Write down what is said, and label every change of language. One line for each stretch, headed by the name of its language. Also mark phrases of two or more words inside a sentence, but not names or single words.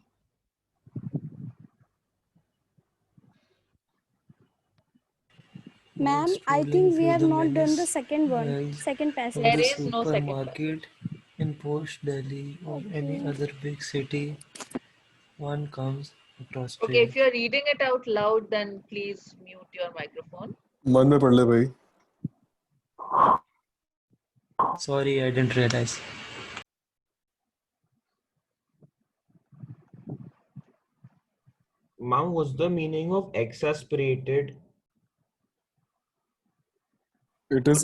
English: Ma'am, I think we have not done the second one, second passage. There is no second passage. Supermarket in Post Delhi or any other big city, one comes across Okay, train. if you're reading it out loud, then please mute your microphone.
Hindi: मन में पढ़ ले भाई.
English: Sorry, I didn't realize. Ma'am, what's the meaning of exasperated? It is